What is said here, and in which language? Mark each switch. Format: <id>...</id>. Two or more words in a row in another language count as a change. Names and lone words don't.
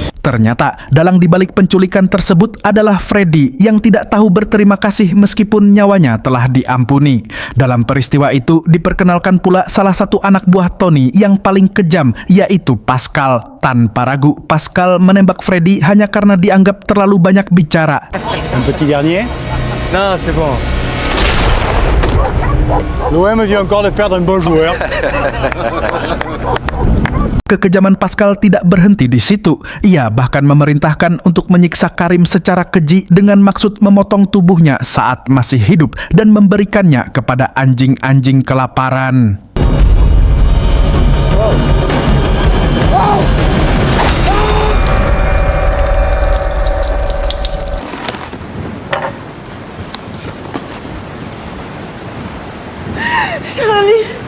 <id>Ternyata dalang dibalik penculikan tersebut adalah Freddy yang tidak tahu berterima kasih meskipun nyawanya telah diampuni. Dalam peristiwa itu diperkenalkan pula salah satu anak buah Tony yang paling kejam, yaitu Pascal. Tanpa ragu, Pascal menembak Freddy hanya karena dianggap terlalu banyak bicara.</id> <fr>Un petit dernier. Non, c'est bon. L'OM vient encore de perdre un bon joueur.</fr> <id>Kekejaman Pascal tidak berhenti di situ. Ia bahkan memerintahkan untuk menyiksa Karim secara keji dengan maksud memotong tubuhnya saat masih hidup dan memberikannya kepada anjing-anjing kelaparan. Charlie.</id>